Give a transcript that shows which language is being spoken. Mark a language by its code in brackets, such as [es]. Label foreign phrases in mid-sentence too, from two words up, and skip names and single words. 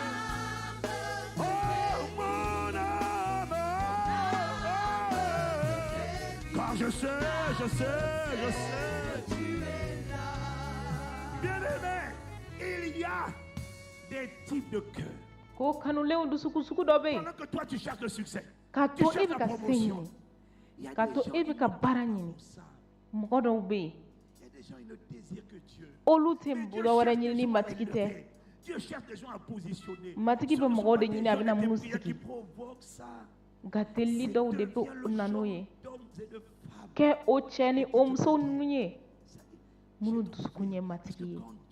[fr] Oh mon âme. Car je sais. Bien aimé, il y a des types de cœur. Pendant que toi tu cherches le succès. [bm] Kato ebi ka senyi, kato ebi ka bara nyini, mɔgɔ dɔw bɛ yen, olu tɛ dɔ wɛrɛ ɲini ni matigi tɛ. Matigi bɛ mɔgɔw de ɲini a bɛna minnu sigi, nka teli dɔw de bɛ na n'o ye, kɛ o cɛ ni o muso ninnu ye, minnu dusukun ye matigi ye.